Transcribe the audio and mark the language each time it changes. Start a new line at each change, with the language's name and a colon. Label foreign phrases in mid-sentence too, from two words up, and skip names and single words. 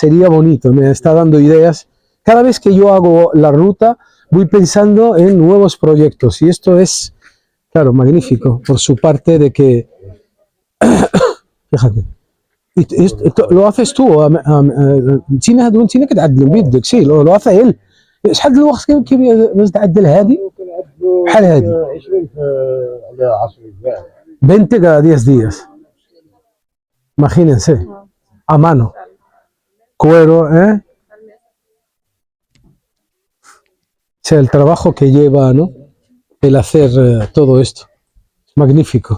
Spanish: Sería bonito, me está dando ideas. Cada vez que yo hago la ruta, voy pensando en nuevos proyectos. Y esto es, claro, magnífico, por su parte de que... Fíjate. ¿Lo haces tú? China que
Arabic: تعدل بيدك.
Spanish: Sí, lo hace él.
Arabic: شحال الوقت كيف تعدل هذه؟ بحال هذه 20
Spanish: cada 10 días. Imagínense, a mano, cuero, ¿eh? O sea, el trabajo que lleva, ¿no? El hacer todo esto. Magnífico.